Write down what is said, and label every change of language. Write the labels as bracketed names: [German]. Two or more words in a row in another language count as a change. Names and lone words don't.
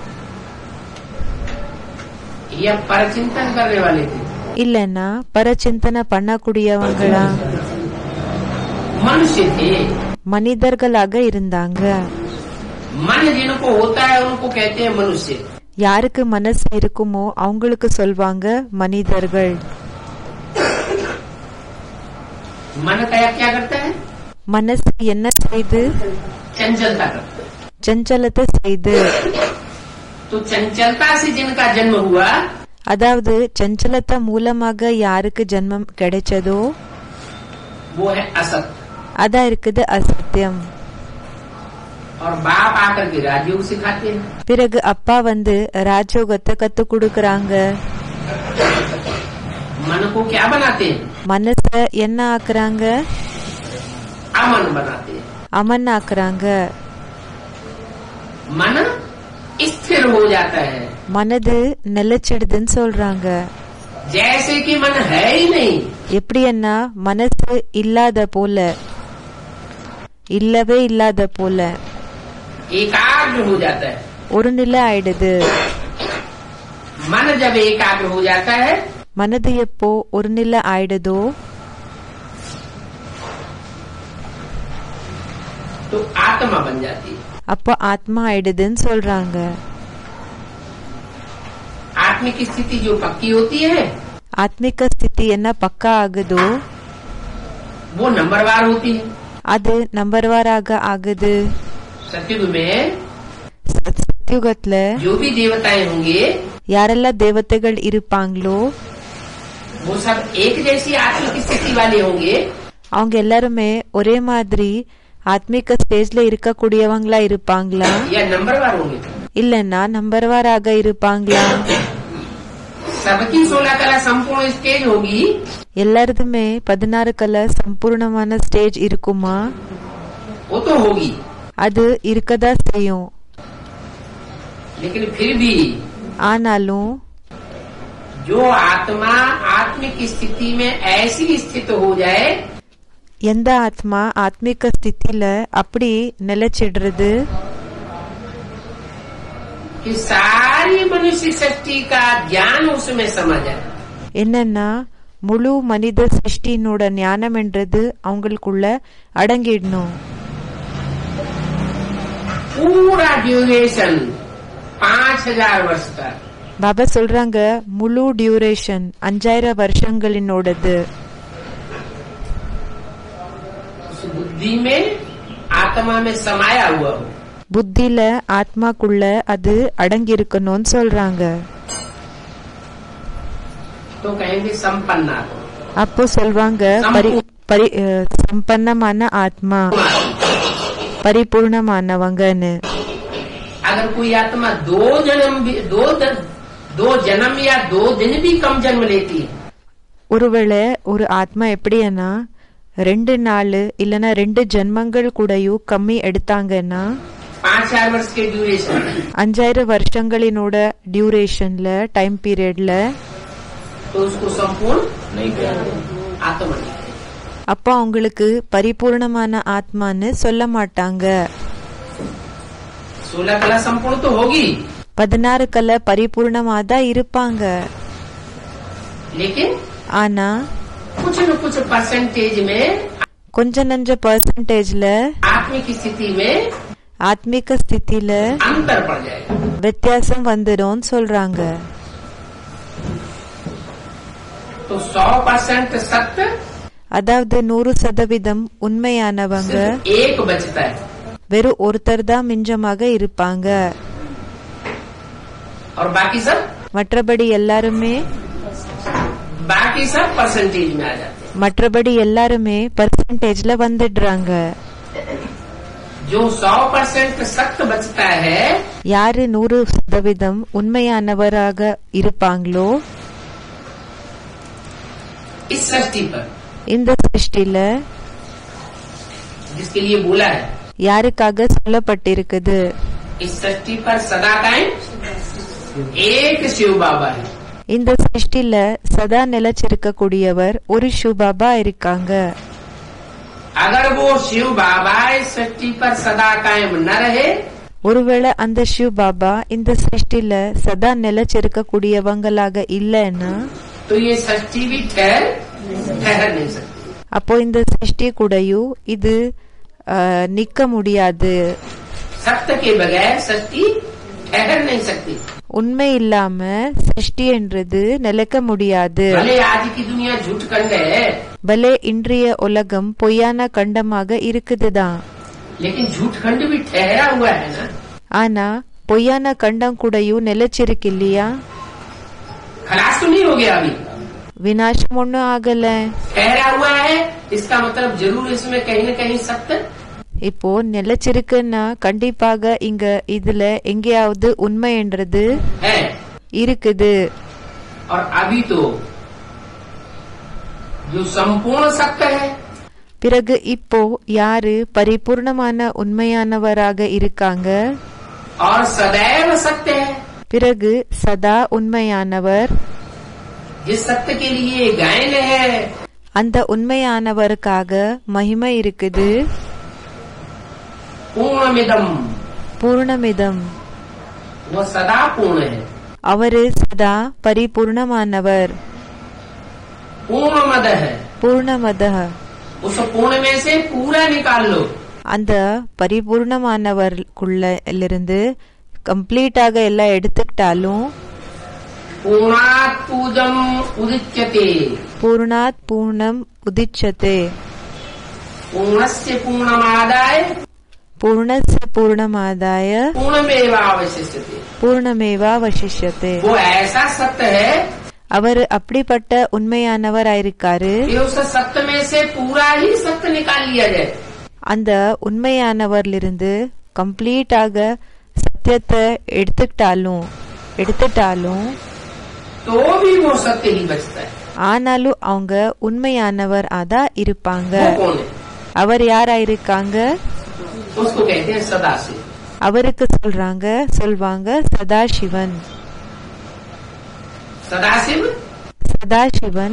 [Hindi] या परचिंतन करने वाले थे? [Tamil] இல்லன்னா பரச்சிந்தனை பண்ணக்கூடியவங்களா? [Hindi] मनुष्य थे. [Tamil] மனிதர்களாக இருந்தாங்க. [Hindi] मन जिनको होता है उनको कहते हैं मनुष्य. [Tamil] யாருக்கு மனசு இருக்குமோ அவங்களுக்கு சொல்வாங்க மனிதர்கள். [Hindi] मन क्या क्या करता है? [Tamil] மனசு என்ன செய்து? [Hindi] चंचलता करता है. [Tamil] சஞ்சலத்தை செய்து. [Hindi] तो चंचलता से जिनका जन्म हुआ, [Tamil] அதாவது சஞ்சலத்தை மூலமாக யாருக்கு ஜென்மம் கிடைச்சதோ [Hindi] वो है असत. [Tamil] அதான் இருக்குது அசத்தியம். [Hindi] और बाप आकर के राजयोग सिखाते हैं. [Tamil] பிறகு அப்பா வந்து ராஜயோகத்தை கத்து கொடுக்கறாங்க. [Hindi] मन को क्या बनाते हैं? [Tamil] மனச என்ன ஆக்குறாங்க? [Hindi] अमन बनाते हैं. [Tamil] அமன் ஆக்குறாங்க. [Hindi] मन स्थिर हो जाता है. [Tamil] மனது நிலைச்சிடுதுன்னு சொல்றாங்க. [Hindi] जैसे कि मन है ही नहीं. [Tamil] எப்படின்னா மனசு இல்லாத போல, இல்லவே இல்லாத போல [Hindi] एकाग्र हो जाता है. [Tamil] ஒரு நிலை ஆயிடுது. [Hindi] मन जब एकाग्र हो जाता है, [Tamil] மனது எப்போ ஒரு நிலை ஆயிடுதோ [Hindi] तो आत्मा बन जाती है. [Tamil] அப்போ ஆத்மா ஆயிடுதுன்னு சொல்றாங்க. [Hindi] आत्मिक स्थिति जो पक्की होती है, [Tamil] ஆத்மிக ஸ்திதி என்ன பக்கா ஆகுதோ [Hindi] वो नंबरवार होती है. [Tamil] அது நம்பர்வாராக ஆகுது. [Hindi] सतयुग में [Tamil] சத்யுகத்துல [Hindi] जो भी देवताएं होंगे, [Tamil] யாரெல்லாம் தேவதைகள் இருப்பாங்களோ [Hindi] वो सब एक जैसी आत्मिक स्थिति वाले होंगे. [Tamil] அவங்க எல்லாருமே ஒரே மாதிரி ஆத்மிக ஸ்டேஜ்ல இருக்கக்கூடியவங்களா இருப்பாங்களா [Hindi] या नंबरवार होंगे? [Tamil] இல்லன்னா நம்பர்வாராக இருப்பாங்களா? [Hindi] सबकी 16 कला संपूर्ण स्टेज होगी. [Tamil] எல்லாருதுமே 16 கலை சம்பூர்ணமான ஸ்டேஜ் இருக்குமா? [Hindi] वो तो होगी, [Tamil] அது இருக்கதா செய்யும். [Hindi] लेकिन फिर भी [Tamil] ஆனாலும் [Hindi] जो आत्मा आत्मिक स्थिति में ऐसी स्थित हो जाए [Tamil] எந்த ஆத்மா ஆத்மிக ஸ்திதியில அப்படி நிலைச்சிடுறது [Hindi] कि सारी मनुष्य सृष्टि का ज्ञान उसमें समा जाए. [Tamil] என்னன்னா முழு மனித சிருஷ்டியினோட ஞானம் என்றது அவங்களுக்குள்ள அடங்கிடணும். [Hindi] पूरा ड्यूरेशन 5000 वर्ष का. [Tamil] பாபா சொல்றாங்க முழு டியூரேஷன் 5000 வருஷங்களினோடது. [Hindi] उस बुद्धि में आत्मा में समाया हुआ हो. [Tamil] புத்தில ஆத்மாக்குள்ள அது அடங்கி இருக்கணும்னு சொல்றாங்க. [Hindi] तो कहेंगे संपन्न आत्मा. [Tamil] அப்போ சொல்வாங்க சம்பன்னமான ஆத்மா, பரிபூர்ணமானவங்கன்னு. [Hindi] अगर कोई आत्मा दो जन्म या 2 दिन भी कम जन्म लेती है, [Tamil] ஒருவேளை ஒரு ஆத்மா எப்படின்னா 2 நாள் இல்லனா 2 ஜென்மங்கள் கூடயும் கம்மி எடுத்தாங்கன்னா, [Hindi] 5 5000 वर्ष के ड्यूरेशन [Tamil] 5000 வருஷங்களினோட டியூரேஷன்ல [English] time period [Hindi] तो उसको संपूर्ण नहीं कहते आत्मा नहीं। [Tamil] அப்ப அவங்களுக்கு பரிபூர்ணமான ஆத்மான்னு சொல்ல மாட்டாங்க। [Hindi] 16 कला संपूर्ण तो होगी [Tamil] 16 கலை பரிபூர்ணமாதான் இருப்பாங்க। [Hindi] लेकिन [Tamil] ஆனா [Hindi] कुछ न कुछ परसेंटेज में [Tamil] கொஞ்ச நஞ்ச பெர்சன்டேஜ்ல [Hindi] आत्मिक स्थिति में [Tamil] ஆத்மீக ஸ்திதியில [Hindi] अंतर पड़ जाएगा। [Tamil] வித்தியாசம் வந்துடும் சொல்றாங்க। [Hindi] तो 100% सत्य [Tamil] அதாவது 100% உண்மையானவங்க [Hindi] सिर्फ एक बचता है [Tamil] வெறும் ஒருத்தர் தான் மிஞ்சமாக இருப்பாங்க। [Hindi] और बाकी सब [Tamil] மற்றபடி எல்லாருமே [Hindi] परसेंटेज में आ जाते हैं। [Tamil] மற்றபடி எல்லாருமே பெர்சன்டேஜ்ல வந்துடுறாங்க। [Hindi] जो 100% सत्य बचता है [Tamil] யாரு 100% உண்மையானவராக இருப்பாங்களோ [Hindi] इस सृष्टि पर [Tamil] இந்த சிருஷ்டில [Hindi] जिसके लिए बोला है [Tamil] யாருக்காக சொல்லப்பட்டிருக்குது [Hindi] इस सृष्टि पर सदा कायम एक शिव बाबा है। [Tamil] இந்த சிருஷ்டில சதா நிலைச்சிருக்கக்கூடியவர் ஒரு சிவபாபா இருக்காங்க। [Hindi] अगर वो शिव बाबा इस सृष्टि पर सदा कायम न रहे [Tamil] ஒருவேளை அந்த சிவபாபா இந்த சிருஷ்டில சதா நிலைச்சிருக்கக்கூடியவங்களாக இல்லைன்னா [Hindi] तो ये सृष्टि भी ठहर नहीं सकती। [Tamil] அப்போ இந்த சிருஷ்டி கூடயும் இது நிக்க முடியாது। [Hindi] सत्य के बगैर सृष्टि ठहर नहीं सकती। [Tamil] உண்மை இல்லாம சிருஷ்டி என்றது நிலைக்க முடியாது। [Hindi] भले आज की दुनिया झूठ खंड है [Tamil] பலே இன்றைய உலகம் பொய்யான கண்டமாக இருக்குதுதான்। [Hindi] लेकिन झूठ खंड भी ठहरा हुआ है ना। [Tamil] ஆனா பொய்யான கண்டம் கூடயும் நிலைச்சிருக்கு இல்லையா? [Hindi] खलास तो नहीं हो गया अभी, [Tamil] விநாசம் ஒன்னும் ஆகல। [Hindi] ठहरा हुआ है इसका मतलब जरूर इसमें कहीं न कहीं सत्य [Tamil] இப்போ நிலைச்சிருக்குன்னா கண்டிப்பாக இங்க இதுல எங்கேயாவது உண்மை என்றது [Hindi] है। [Tamil] இருக்குது। [Hindi] और अभी तो जो संपूर्ण सत्य है [Tamil] பிறகு இப்போ யாரு பரிபூர்ணமான உண்மையானவராக இருக்காங்க [Hindi] और सदैव सत्य है, [Tamil] பிறகு சதா உண்மையானவர் [Hindi] जिस सत्य के लिए गायन है [Tamil] அந்த உண்மையானவருக்காக மகிமை இருக்குது। [Sanskrit] पूर्णमिदम பூர்ணமிதம் [Hindi] वो सदा पूर्ण है। [Tamil] அவரு சதா பரிபூர்ணமானவர்। [Hindi] पूर्णमद है, [Tamil] பூர்ணமத [Hindi] उस पूर्ण में से पूरा निकाल लो। [Tamil] அந்த பரிபூர்ணமானவருக்குள்ள இருந்து கம்ப்ளீட்டாக எல்லாம் எடுத்துக்கிட்டாலும் [Sanskrit] पूर्णात् पूजम उदिच्यते पूर्णात् पूर्णम् उदिच्यते पूर्णस्य पूर्णमादाय पूर्णस्य पूर्णमादाय पूर्णमेवावशिष्यते। பூர்ணமேவாவசிஷ்யதே [Hindi] वो ऐसा सत्य है [Tamil] அவர் அப்படிப்பட்ட உண்மையானவராயிருக்காரு। [Hindi] कि उस सत्य में से पूरा ही सत्य निकाल लिया जाए। [Tamil] அந்த உண்மையானவரிலிருந்து கம்ப்ளீட்டாக சத்தியத்தை எடுத்துட்டாலும் [Hindi] तो भी वो सत्य ही बचता है। [Tamil] ஆனாலும் அவங்க உண்மையானவர் அதான் இருப்பாங்க। [Hindi] वो कौन है? [Tamil] அவர் யாராயிருக்காங்க? [Hindi] उसको कहते हैं सदाशिव। [Tamil] அவருக்கு சொல்வாங்க சதாசிவன்। [Hindi] सदाशिव [Tamil] சதாசிவன்